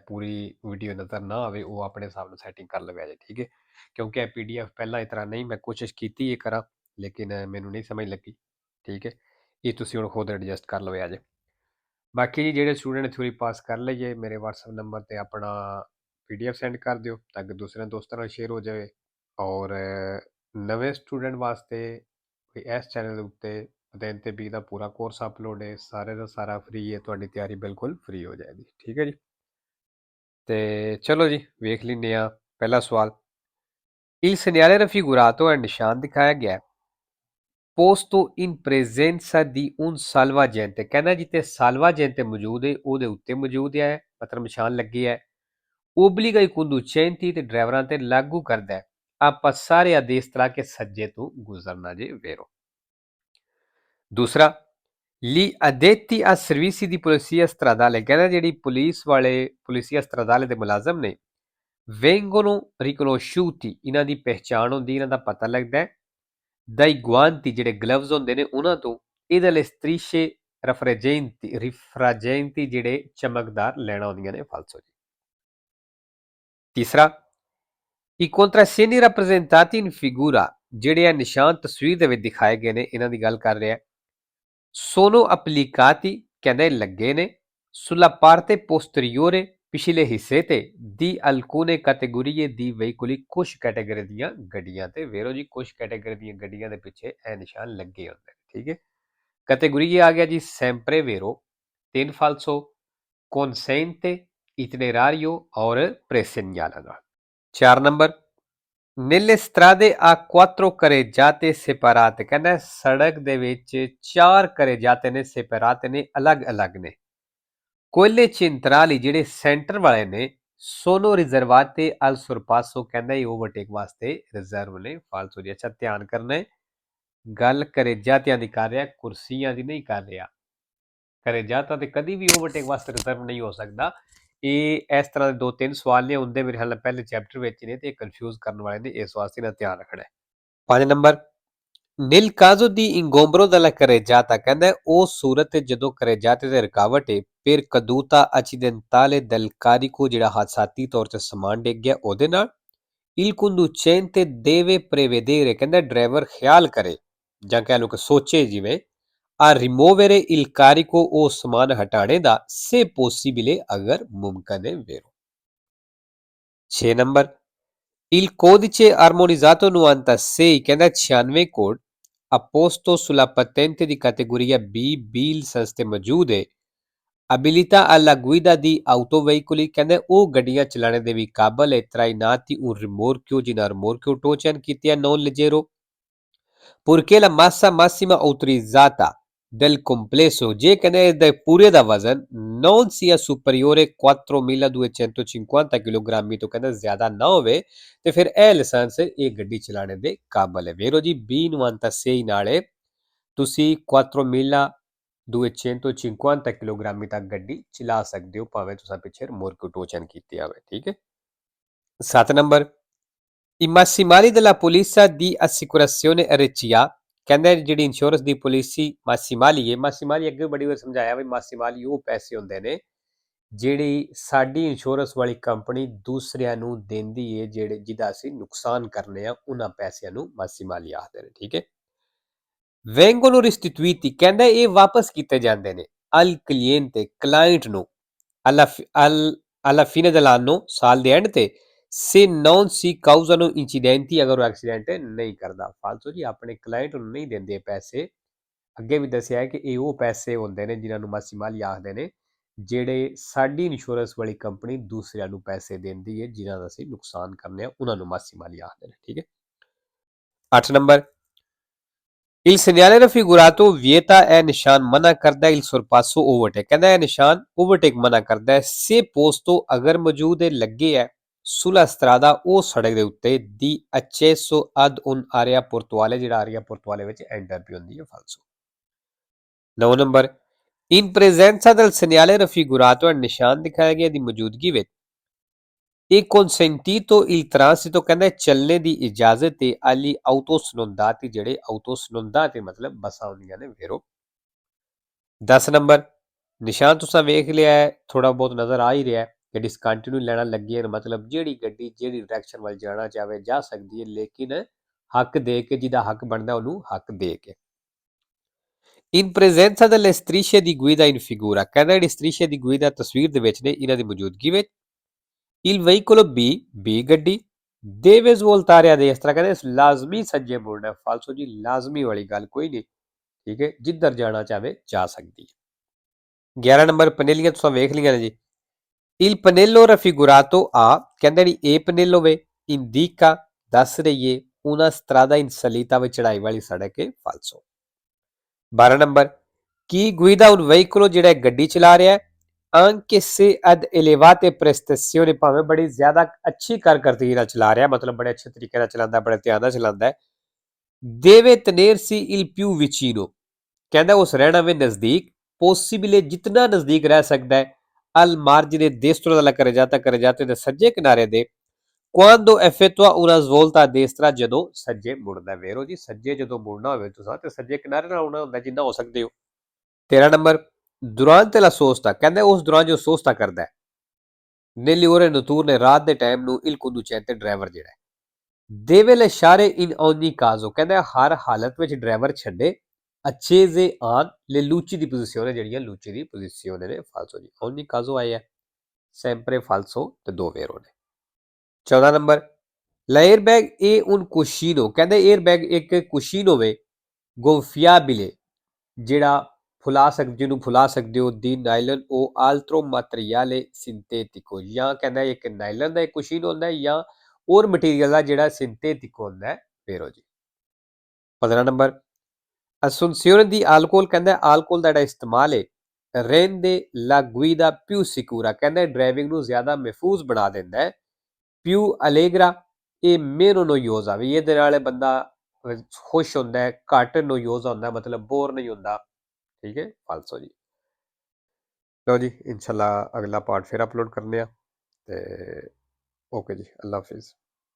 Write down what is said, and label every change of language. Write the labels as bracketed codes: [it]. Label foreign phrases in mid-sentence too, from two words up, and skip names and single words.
[pa] ਪੂਰੀ ਵੀਡੀਓ ਨਜ਼ਰ ਨਾ ਆਵੇ ਉਹ ਆਪਣੇ ਹਿਸਾਬ ਨਾਲ ਸੈਟਿੰਗ ਕਰ ਲਵੇ ਜੇ ਠੀਕ ਹੈ ਕਿਉਂਕਿ ਇਹ ਪੀਡੀਐਫ ਪਹਿਲਾਂ ਇਸ ਤਰ੍ਹਾਂ ਨਹੀਂ ਮੈਂ ਕੋਸ਼ਿਸ਼ ਕੀਤੀ ਇਹ ਕਰਾਂ ਲੇਕਿਨ ਮੈਨੂੰ ਨਹੀਂ ਸਮਝ ਲੱਗੀ ਠੀਕ ਹੈ ਇਹ ਤੁਸੀਂ ਹੁਣ ਖੁਦ ਐਡਜਸਟ ਕਰ ਲਵੇ ਅਜੇ ਬਾਕੀ ਜੀ ਜਿਹੜੇ ਸਟੂਡੈਂਟ ਨੇ ਥਿਊਰੀ ਪਾਸ ਕਰ ਲਈਏ ਮੇਰੇ WhatsApp ਨੰਬਰ ਤੇ ਆਪਣਾ ਪੀਡੀਐਫ ਸੈਂਡ ਕਰ ਦਿਓ ਤਾਂ ਕਿ ਦੂਸਰੇ ਦੋਸਤਾਂ ਨਾਲ ਸ਼ੇਅਰ ਹੋ ਜਾਵੇ ਔਰ ਨਵੇਂ ਸਟੂਡੈਂਟ ਵਾਸਤੇ ਵੀ ਇਸ ਚੈਨਲ ਦੇ ਉੱਤੇ ਦਿਨ ਤੇ ਬੀ ਦਾ ਪੂਰਾ ਕੋਰਸ ਅਪਲੋਡ ਹੈ ਸਾਰੇ ਦਾ ਸਾਰਾ ਫ੍ਰੀ ਹੈ ਤੁਹਾਡੀ ਤਿਆਰੀ ਬਿਲਕੁਲ ਫ੍ਰੀ ਹੋ ਜਾਏਗੀ ਠੀਕ ਹੈ ਜੀ ਤੇ ਚਲੋ ਜੀ ਵੇਖ ਲੈਂਦੇ ਆ ਪਹਿਲਾ ਸਵਾਲ [it] Il segnale raffigurato è il [pa] ਨਿਸ਼ਾਨ ਦਿਖਾਇਆ ਗਿਆ ਹੈ [it] posto in presenza di un salvagente [pa] ਕਹਿੰਦਾ ਜਿੱਥੇ salvagente ਮੌਜੂਦ ਹੈ ਉਹਦੇ ਉੱਤੇ ਮੌਜੂਦ ਹੈ ਮਤਲਬ ਨਿਸ਼ਾਨ ਲੱਗੇ ਹੈ [it] obbliga i conducenti [pa] ਤੇ ਡਰਾਈਵਰਾਂ ਤੇ ਲਾਗੂ ਕਰਦਾ ਹੈ ਆਪਾਂ ਸਾਰੇ [it] a destra [pa] ਕੇ ਸੱਜੇ ਤੋਂ ਗੁਜ਼ਰਨਾ ਜੇ ਵੇਰੋ ਦੂਸਰਾ [it] Gli addetti a servizi di polizia stradale [pa] ਕਹਿੰਦਾ ਜਿਹੜੀ ਪੁਲਿਸ ਵਾਲੇ ਪੁਲਿਸੀਆ stradale ਦੇ ਮੁਲਾਜ਼ਮ ਨੇ [it] vengono riconosciuti [pa] ਇਹਨਾਂ ਦੀ ਪਹਿਚਾਣ ਹੁੰਦੀ ਇਹਨਾਂ ਦਾ ਪਤਾ ਲੱਗਦਾ ਹੈ [it] dai guanti [pa] ਜਿਹੜੇ ਗਲਵਜ਼ ਹੁੰਦੇ ਨੇ ਉਹਨਾਂ ਤੋਂ [it] e dalle strisce [pa] ਰਿਫਰਾਜੈਂਟੀ ਜਿਹੜੇ ਚਮਕਦਾਰ ਲੈਣਾ ਹੁੰਦੀਆਂ ਨੇ ਫਾਲਸੋ ਜੀ ਤੀਸਰਾ [it] I contrassegni rappresentati in figura [pa] ਜਿਹੜੇ ਆ ਨਿਸ਼ਾਨ ਤਸਵੀਰ ਦੇ ਵਿੱਚ ਦਿਖਾਏ ਗਏ ਨੇ ਇਹਨਾਂ ਦੀ ਗੱਲ ਕਰ ਰਿਹਾ [it] sono applicati [pa] ਕਹਿੰਦੇ ਲੱਗੇ ਨੇ [it] sulla parte posteriore [pa] ਪਿਛਲੇ ਹਿੱਸੇ ਤੇ [it] di alcune categorie di veicoli [pa] ਕੁਝ ਕੈਟਾਗਰੀ ਦੀਆਂ ਗੱਡੀਆਂ ਤੇ ਵੇਰੋ ਜੀ ਕੁਝ ਕੈਟਾਗਰੀ ਦੀਆਂ ਗੱਡੀਆਂ ਦੇ ਪਿੱਛੇ ਇਹ ਨਿਸ਼ਾਨ ਲੱਗੇ ਹੁੰਦੇ ਨੇ ਠੀਕ ਹੈ ਕੈਟਾਗਰੀ ਆ ਗਿਆ ਜੀ sempre [it] vero 3 falso consente itinerario और presegnalano 4 ਨੰਬਰ nelle strade a 4 carreggiate separate [pa] ਕਹਿੰਦਾ ਸੜਕ ਦੇ ਵਿੱਚ [it] 4 carreggiate ਨੇ separate [pa] ਨੇ ਅਲੱਗ-ਅਲੱਗ ਨੇ [it] quelle centrali [pa] ਜਿਹੜੇ ਸੈਂਟਰ ਵਾਲੇ ਨੇ [it] sono riservate al sorpasso [pa] ਕਹਿੰਦਾ ਇਹ ਓਵਰਟੇਕ ਵਾਸਤੇ ਰਿਜ਼ਰਵ ਨੇ ਫਾਲਤੂ ਜੀ ਅੱਛਾ ਧਿਆਨ ਕਰਨਾ ਹੈ ਗੱਲ carreggiateਆਂ ਦੀ ਕਰ ਰਿਹਾ ਕੁਰਸੀਆਂ ਦੀ ਨਹੀਂ ਕਰ ਰਿਹਾ carreggiata ਤੇ ਕਦੀ ਵੀ ਓਵਰਟੇਕ ਵਾਸਤੇ ਰਿਜ਼ਰਵ ਨਹੀਂ ਹੋ ਸਕਦਾ ਇਹ ਇਸ ਤਰ੍ਹਾਂ ਦੇ 2-3 ਸਵਾਲ ਨੇ ਹੁੰਦੇ ਮੇਰੇ ਖਿਆਲ ਨਾਲ ਪਹਿਲੇ ਚੈਪਟਰ ਵਿੱਚ ਨੇ ਤੇ ਕਨਫਿਊਜ਼ ਕਰਨ ਵਾਲੇ ਨੇ ਇਸ ਵਾਸਤੇ ਇਹਦਾ ਧਿਆਨ ਰੱਖਣਾ ਹੈ 5 ਨੰਬਰ [it] nel caso di ingombro della carreggiata [pa] ਕਹਿੰਦਾ ਉਹ ਸੂਰਤ ਜਦੋਂ carreggiate ਤੇ ਰੁਕਾਵਟ ਹੈ [it] per caduta accidentale del carico [pa] ਜਿਹੜਾ ਹਾਦਸਾਤੀ ਤੌਰ ਤੇ ਸਮਾਨ ਡਿੱਗ ਗਿਆ ਉਹਦੇ ਨਾਲ [it] il conducente deve prevedere [pa] ਕਹਿੰਦਾ ਡਰਾਈਵਰ ਖਿਆਲ ਕਰੇ ਜਾਂ ਕਹਿ ਲਓ ਕਿ ਸੋਚੇ ਜਿਵੇਂ [it] a rimuovere il carico [pa] ਉਹ ਸਮਾਨ ਹਟਾਣੇ ਦਾ [it] se possibile [pa] ਅਗਰ ਮੁਮਕਨ ਹੈ ਵੇਰੋ [it] 6 ਨੰਬਰ il codice armonizzato 96 [pa] ਕਹਿੰਦਾ 96 ਕੋਡ [it] apposto sulla patente di categoria B B license [pa] ਤੇ ਮੌਜੂਦ ਹੈ [it] abilità alla guida di autoveicoli [pa] ਕਹਿੰਦੇ ਉਹ ਗੱਡੀਆਂ ਚਲਾਣੇ ਦੇ ਵੀ ਕਾਬਲ ਹੈ [it] trainati un rimorchio ਜਿਨ੍ਹਾਂ rimorchio towing ਕੀਤੇ non leggero purché la massa massima autorizzata del complesso [pa] ਜੇ ਕਹਿੰਦੇ ਇਹਦਾ ਪੂਰੇ ਦਾ ਵਜ਼ਨ [it] non sia superiore [pa] 4250 ਕਿਲੋਗ੍ਰਾਮੀ ਤੋਂ ਕਹਿੰਦਾ ਜ਼ਿਆਦਾ ਨਾ ਹੋਵੇ ਤੇ ਫਿਰ ਇਹ ਲਾਇਸੈਂਸ ਇਹ ਗੱਡੀ ਚਲਾਣੇ ਦੇ ਕਾਬਲ ਹੈ ਵੇਰੋ ਜੀ 96 ਨਾਲੇ ਤੁਸੀਂ 4250 ਕਿਲੋਗ੍ਰਾਮੀ ਤੱਕ ਗੱਡੀ ਚਲਾ ਸਕਦੇ ਹੋ ਭਾਵੇਂ ਤੁਸੀਂ ਪਿੱਛੇ ਰਿਮੋਟ ਟੋਚਨ ਕੀਤੀ ਹੋਵੇ ਠੀਕ ਹੈ 7 ਨੰਬਰ [it] I massimali della polizia di assicurazione RCA [pa] ਕਹਿੰਦੇ ਜਿਹੜੀ ਇੰਸ਼ੋਰੈਂਸ ਦੀ ਪਾਲਿਸੀ ਮਾਸੀਮਾਲੀ ਹੈ ਮਾਸੀਮਾਲੀ ਅੱਗੇ ਬੜੀ ਵਾਰ ਸਮਝਾਇਆ ਵੀ ਮਾਸੀਮਾਲੀ ਉਹ ਪੈਸੇ ਹੁੰਦੇ ਨੇ ਜਿਹੜੀ ਸਾਡੀ ਇੰਸ਼ੋਰੈਂਸ ਵਾਲੀ ਕੰਪਨੀ ਦੂਸਰਿਆਂ ਨੂੰ ਦਿੰਦੀ ਹੈ ਜਿਹੜੇ ਜਿਹਦਾ ਅਸੀਂ ਨੁਕਸਾਨ ਕਰਨੇ ਆ ਉਹਨਾਂ ਪੈਸਿਆਂ ਨੂੰ ਮਾਸੀਮਾਲੀ ਆਖਦੇ ਨੇ ਠੀਕ ਹੈ [it] vengono restituiti [pa] ਕਹਿੰਦਾ ਇਹ ਵਾਪਸ ਕੀਤੇ ਜਾਂਦੇ ਨੇ [it] al cliente [pa] client ਨੂੰ [it] alla fine dell'anno [pa] ਸਾਲ ਦੇ ਐਂਡ ਤੇ [it] se non si causano incidenti [pa] ਅਗਰ ਉਹ ਐਕਸੀਡੈਂਟ ਨਹੀਂ ਕਰਦਾ ਫਾਲਤੂ ਜੀ ਆਪਣੇ ਕਲਾਇੰਟ ਨੂੰ ਨਹੀਂ ਦਿੰਦੇ ਪੈਸੇ ਅੱਗੇ ਵੀ ਦੱਸਿਆ ਹੈ ਕਿ ਇਹ ਉਹ ਪੈਸੇ ਹੁੰਦੇ ਨੇ ਜਿਨ੍ਹਾਂ ਨੂੰ ਮਾਸੀਮਾਲੀ ਆਖਦੇ ਨੇ ਜਿਹੜੇ ਸਾਡੀ ਇੰਸ਼ੋਰੈਂਸ ਵਾਲੀ ਕੰਪਨੀ ਦੂਸਰਿਆਂ ਨੂੰ ਪੈਸੇ ਦਿੰਦੀ ਹੈ ਜਿਨ੍ਹਾਂ ਦਾ ਅਸੀਂ ਨੁਕਸਾਨ ਕਰਨੇ ਆ ਉਹਨਾਂ ਨੂੰ ਮਾਸੀਮਾਲੀ ਆਖਦੇ ਨੇ ਠੀਕ ਹੈ 8 ਨੰਬਰ [it] Il segnale raffigurato vieta è [pa] ਨਿਸ਼ਾਨ ਮਨਾ ਕਰਦਾ ਹੈ [it] il sorpasso [pa] overtake ਕਹਿੰਦਾ ਇਹ ਨਿਸ਼ਾਨ overtake ਮਨਾ ਕਰਦਾ ਹੈ [it] se posto [pa] ਅਗਰ ਮੌਜੂਦ ਹੈ ਲੱਗੇ ਹੈ [it] sulla strada [pa] ਉਹ ਸੜਕ ਦੇ ਉੱਤੇ [it] di accesso ad un'area portuale [pa] ਜਿਹੜਾ [it] area portuale [pa] ਵਿੱਚ ਐਂਟਰ ਵੀ ਹੁੰਦੀ ਹੈ ਫਾਲਸੋ 9 ਨੰਬਰ [it] in presenza del segnale raffigurato è [pa] ਨਿਸ਼ਾਨ ਦਿਖਾਇਆ ਗਿਆ ਦੀ ਮੌਜੂਦਗੀ ਵਿੱਚ [it] e consentito il transito [pa] ਕਹਿੰਦਾ ਚੱਲਣੇ ਦੀ ਇਜਾਜ਼ਤ ਹੈ [it] agli autosnondati [pa] ਜਿਹੜੇ autosnondati ਮਤਲਬ ਬੱਸਾਂ ਹੁੰਦੀਆਂ ਨੇ ਵੇਰੋ 10 ਨੰਬਰ ਨਿਸ਼ਾਨ ਤੁਸੀਂ ਵੇਖ ਲਿਆ ਹੈ ਥੋੜਾ ਬਹੁਤ ਨਜ਼ਰ ਆ ਹੀ ਰਿਹਾ ਹੈ ਕਿ ਡਿਸਕੰਟੀਨਿਊ ਲੈਣਾ ਲੱਗੀ ਹੈ ਮਤਲਬ ਜਿਹੜੀ ਗੱਡੀ ਜਿਹੜੀ ਡਾਇਰੈਕਸ਼ਨ ਵੱਲ ਜਾਣਾ ਚਾਹਵੇ ਜਾ ਸਕਦੀ ਹੈ ਲੇਕਿਨ ਹੱਕ ਦੇ ਕੇ ਜਿਹਦਾ ਹੱਕ ਬਣਦਾ ਉਹਨੂੰ ਹੱਕ ਦੇ ਕੇ [it] in presenza delle strisce di guida in figura [pa] ਕਹਿੰਦਾ ਜਿਹੜੀ strisce ਦੀ guida ਤਸਵੀਰ ਦੇ ਵਿੱਚ ਨੇ ਇਹਨਾਂ ਦੀ ਮੌਜੂਦਗੀ ਵਿੱਚ [it] il veicolo B [pa] ਗੱਡੀ [it] deve svoltare a destra [pa] ਕਹਿੰਦੇ ਲਾਜ਼ਮੀ ਸੱਜੇ ਮੁੜਨਾ ਫਾਲਸੋ ਜੀ ਲਾਜ਼ਮੀ ਵਾਲੀ ਗੱਲ ਕੋਈ ਨਹੀਂ ਠੀਕ ਹੈ ਜਿੱਧਰ ਜਾਣਾ ਚਾਹਵੇ ਜਾ ਸਕਦੀ ਹੈ 11 ਨੰਬਰ ਪਨੇਲੀਆਂ ਤੁਸੀਂ ਵੇਖ ਲਈਆਂ ਨੇ ਜੀ [it] il pannello raffigurato A [pa] ਕਹਿੰਦਾ ਜੀ ਇਹ ਪਨੇਲੋ ਵੇ indica ਦੱਸ ਰਹੀ ਹੈ [it] una strada in salita [pa] ਵਿੱਚ ਚੜਾਈ ਵਾਲੀ ਸੜਕ ਹੈ ਫਾਲਸੋ 12 ਨੰਬਰ ਕੀ [it] guida un veicolo [pa] ਜਿਹੜਾ ਗੱਡੀ ਚਲਾ ਰਿਹਾ ਹੈ [it] anche se ad elevate prestazioni [pa] ਭਾਵੇਂ ਬੜੀ ਜ਼ਿਆਦਾ ਅੱਛੀ ਕਾਰਕਰਦਗੀ ਨਾਲ ਚਲਾ ਰਿਹਾ ਮਤਲਬ ਬੜੇ ਅੱਛੇ ਤਰੀਕੇ ਨਾਲ ਚਲਾਉਂਦਾ ਬੜੇ ਧਿਆਨ ਨਾਲ ਚਲਾਉਂਦਾ ਹੈ [it] deve tenersi il più vicino [pa] ਕਹਿੰਦਾ ਉਸ ਰਹਿਣਾ ਵੇ ਨਜ਼ਦੀਕ possibile ਜਿਤਨਾ ਨਜ਼ਦੀਕ ਰਹਿ ਸਕਦਾ ਹੈ [it] al margine destro dalla carreggiata [pa] ਦੇ ਸੱਜੇ ਕਿਨਾਰੇ ਦੇ [it] quando effettua una svolta a destra [pa] ਜਦੋਂ ਸੱਜੇ ਮੁੜਦਾ ਵੇਰੋ ਜੀ ਸੱਜੇ ਜਦੋਂ ਮੁੜਨਾ ਹੋਵੇ ਤੁਸੀਂ ਤੇ ਸੱਜੇ ਕਿਨਾਰੇ ਨਾਲ ਆਉਣਾ ਹੁੰਦਾ ਜਿੰਨਾ ਹੋ ਸਕਦੇ ਹੋ 13 ਨੰਬਰ [it] durante la sosta [pa] ਕਹਿੰਦਾ ਉਸ ਦੌਰਾਨ ਜੋ ਸੋਸਤਾ ਕਰਦਾ ਹੈ [it] nelle ore notturne [pa] ਰਾਤ ਦੇ ਟਾਈਮ ਨੂੰ [it] il conducente [pa] ਡਰਾਈਵਰ ਜਿਹੜਾ ਹੈ [it] deve lasciare in ogni caso [pa] ਕਹਿੰਦਾ ਹਰ ਹਾਲਤ ਵਿੱਚ ਡਰਾਈਵਰ ਛੱਡੇ [it] accese on le luci di posizione [pa] ਜਿਹੜੀਆਂ luci ਦੀ ਪੋਜੀਸ਼ਨ ਨੇ ਫਾਲਸੋ ਜੀ [it] ogni caso [pa] ਆਇਆ [it] sempre falso [pa] ਤੇ ਦੋ ਵੇਰੋ ਨੇ 14 ਨੰਬਰ [it] l'airbag è un cuscino [pa] ਕਹਿੰਦਾ 에ਅਰਬੈਗ ਇੱਕ ਕੁਸ਼ੀਨ ਹੋਵੇ gonfiabile ਜਿਹੜਾ ਫੁਲਾ ਸਕਦੇ ਜਿਹਨੂੰ ਫੁਲਾ ਸਕਦੇ ਹੋ [it] di nylon o altro materiale sintetico [pa] ਜਾਂ ਕਹਿੰਦਾ ਇੱਕ ਨਾਈਲਨ ਦਾ ਇੱਕ ਕੁਸ਼ੀਨ ਹੁੰਦਾ ਹੈ ਜਾਂ ਹੋਰ ਮਟੀਰੀਅਲ ਦਾ ਜਿਹੜਾ ਸਿੰਥੈਟਿਕ ਹੁੰਦਾ ਹੈ ਫੇਰੋ ਜੀ 15 ਨੰਬਰ [it] assunzione di alcol [pa] ਕਹਿੰਦਾ alcol ਦਾ ਜਿਹੜਾ ਇਸਤੇਮਾਲ ਹੈ [it] rende la guida più sicura [pa] ਕਹਿੰਦਾ ਡਰਾਈਵਿੰਗ ਨੂੰ ਜ਼ਿਆਦਾ ਮਹਿਫੂਜ਼ ਬਣਾ ਦਿੰਦਾ ਹੈ [it] più allegra e meno noiosa [pa] ਵੀ ਇਹਦੇ ਨਾਲ ਬੰਦਾ ਖੁਸ਼ ਹੁੰਦਾ ਹੈ ਘੱਟ ਨੋਇਓਜ਼ਾ ਹੁੰਦਾ ਮਤਲਬ ਬੋਰ ਨਹੀਂ ਹੁੰਦਾ ਠੀਕ ਹੈ ਫਾਲਸੋ ਜੀ ਲਓ ਜੀ ਇਨਸ਼ਾਅੱਲਾ ਅਗਲਾ ਪਾਰਟ ਫਿਰ ਅਪਲੋਡ ਕਰਨੇ ਆ ਤੇ ਓਕੇ ਜੀ ਅੱਲਾ ਹਾਫਿਜ਼